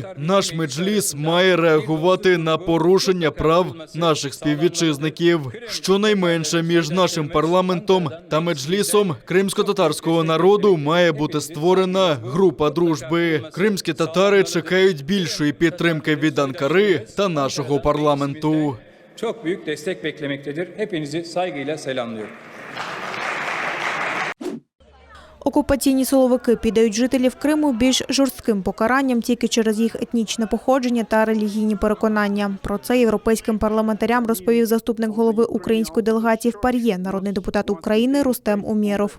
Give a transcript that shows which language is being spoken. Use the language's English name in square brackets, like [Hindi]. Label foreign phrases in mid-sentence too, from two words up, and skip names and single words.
[Ukrainian] Наш меджліс має реагувати на порушення прав наших співвітчизників. Щонайменше між нашим парламентом та меджлісом кримсько-татарського народу має бути створена група дружби. Кримські татари чекають більшої підтримки від Анкари та нашого парламенту. [Turkish] Çok büyük destek beklemektedir. Hepinizi saygıyla selamlıyorum. [Ukrainian] Окупаційні силовики піддають жителів Криму більш жорстким покаранням тільки через їх етнічне походження та релігійні переконання. Про це європейським парламентарям розповів заступник голови української делегації в ПАРЄ, народний депутат України Рустем Умєров.